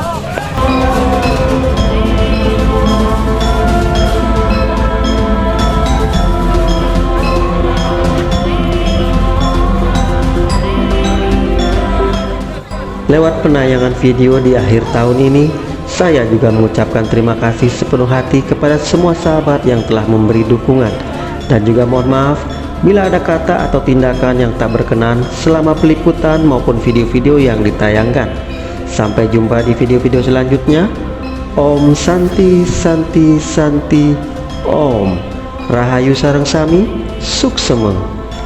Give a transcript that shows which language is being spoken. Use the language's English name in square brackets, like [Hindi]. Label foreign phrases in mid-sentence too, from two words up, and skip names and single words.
[Indonesian] Lewat penayangan video di akhir tahun ini, saya juga mengucapkan terima kasih sepenuh hati kepada semua sahabat yang telah memberi dukungan, dan juga mohon maaf bila ada kata atau tindakan yang tak berkenan selama peliputan maupun video-video yang ditayangkan. Sampai jumpa di video-video selanjutnya. [Sanskrit] Om Santi Santi Santi Om. [Balinese] Rahayu Sareng Sami, Suksema.